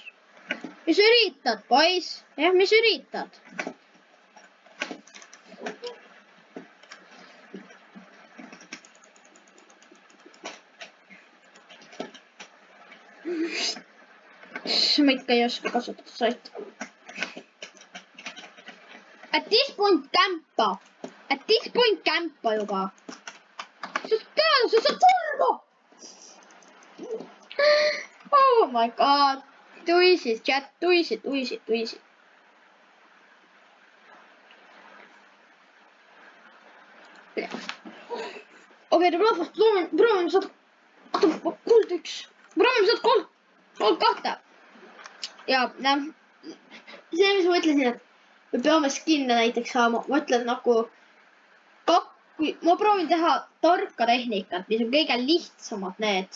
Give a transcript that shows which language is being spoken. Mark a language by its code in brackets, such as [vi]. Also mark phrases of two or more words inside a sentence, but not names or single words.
[et] Mis üritad, poiss? Jah, mis üritad? Ma ikka ei oska kasutada saita. [en] At this point [et] kämpa juba. Sa saad surma! [en] Oh my god. [et] Tuisid, chat, tuisid. Okei, rahvast, proovime saada kuld üks. Proovime saada kuld kahte. Ja, see, mis ma ütlesin, et me peame skin'e näiteks saama, ma ütlen nagu ma proovin teha tarka tehnikat, mis on kõige lihtsamad need.